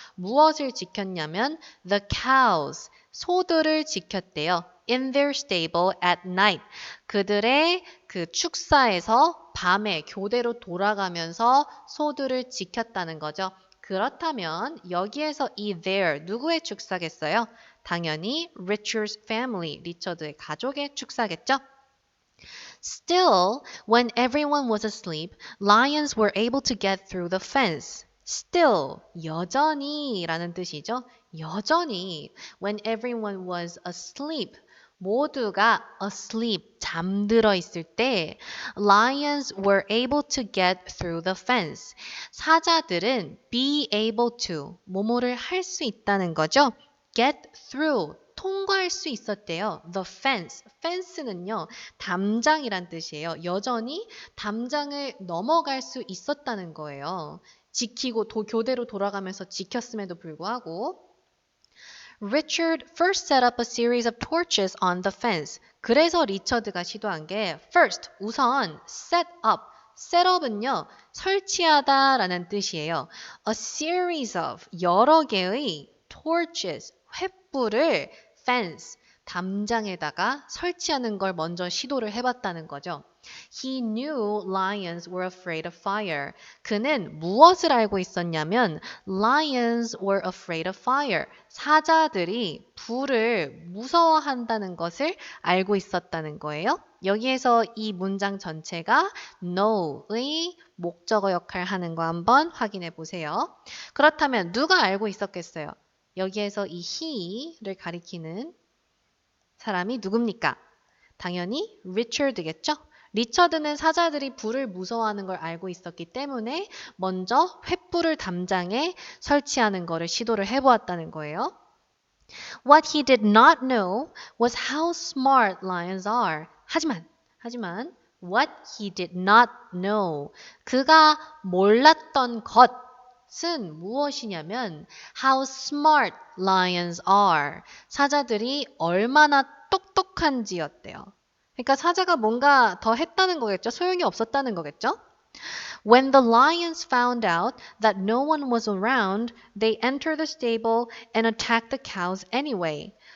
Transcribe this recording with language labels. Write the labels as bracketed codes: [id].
[ko] 무엇을 지켰냐면 the cows, 소들을 지켰대요. [en] in their stable at night. [ko] 그들의 그 축사에서 밤에 교대로 돌아가면서 소들을 지켰다는 거죠. 그렇다면 여기에서 이 their 누구의 축사겠어요? 당연히 Richard's family, 리처드의 가족의 축사겠죠? [en] Still, when everyone was asleep, lions were able to get through the fence. [ko] Still, 여전히 라는 뜻이죠. [en] 여전히, when everyone was asleep, 모두가 asleep, [ko] 잠들어 있을 때 [en] lions were able to get through the fence. [ko] 사자들은 be able to, 뭐뭐를 할 수 있다는 거죠. get through, 통과할 수 있었대요. The fence. fence는요. 담장이란 뜻이에요. 여전히 담장을 넘어갈 수 있었다는 거예요. 지키고 교대로 돌아가면서 지켰음에도 불구하고 [en] Richard first set up a series of torches on the fence. [ko] 그래서 리처드가 시도한 게 first, 우선 set up. setup은요. 설치하다라는 뜻이에요. A series of, 여러 개의 torches, 횃불을 fence, 담장에다가 설치하는 걸 먼저 시도를 해봤다는 거죠. [en] He knew lions were afraid of fire. [ko] 그는 무엇을 알고 있었냐면 [en] lions were afraid of fire. [ko] 사자들이 불을 무서워한다는 것을 알고 있었다는 거예요. 여기에서 이 문장 전체가 know의 목적어 역할을 하는 거 한번 확인해 보세요. 그렇다면 누가 알고 있었겠어요? 여기에서 이 he를 가리키는 사람이 누굽니까? 당연히 리처드겠죠? 리처드는 사자들이 불을 무서워하는 걸 알고 있었기 때문에 먼저 횃불을 담장에 설치하는 것을 시도를 해보았다는 거예요. [en] What he did not know was how smart lions are. 하지만 what he did not know. [ko] 그가 몰랐던 것은 무엇이냐면 [en] how smart lions are. [ko] 사자들이 얼마나 똑똑한지였대요. 그러니까 사자가 뭔가 더 했다는 거겠죠? 소용이 없었다는 거겠죠? [en] When the lions found out that no one was around, they entered the stable and attacked the cows anyway.